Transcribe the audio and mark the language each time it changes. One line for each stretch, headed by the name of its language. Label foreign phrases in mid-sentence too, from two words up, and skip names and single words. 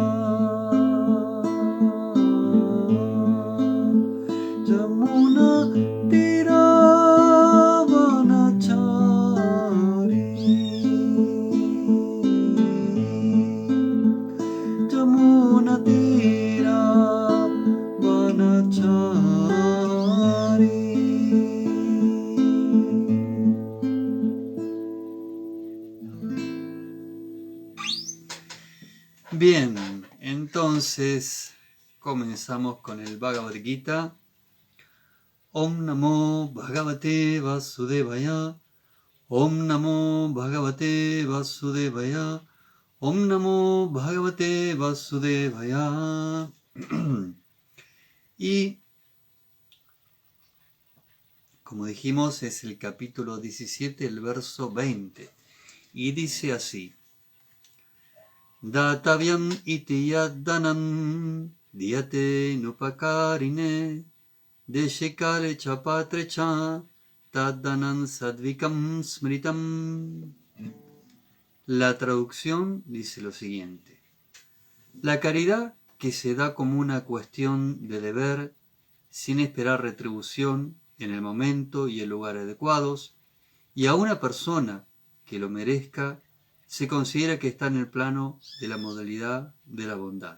Sanskrit: यमुनातीरवनचारी यमुनातीरवनचारी.
Spanish: Bien, entonces comenzamos con el Bhagavad Gita.
Sanskrit: ॐ नमो भगवते वासुदेवाय. ॐ नमो भगवते वासुदेवाय. ॐ नमो भगवते वासुदेवाय.
Spanish: Y, como dijimos, es el capítulo 17, el verso 20. Y dice así.
Sanskrit: दातव्यमिति यद्दानं दीयतेऽनुपकारिणे देशे काले च पात्रे च तद्दानं सात्त्विकं स्मृतम्.
Spanish: La traducción dice lo siguiente. La caridad que se da como una cuestión de deber sin esperar retribución en el momento y el lugar adecuados y a una persona que lo merezca se considera que está en el plano de la modalidad de la bondad.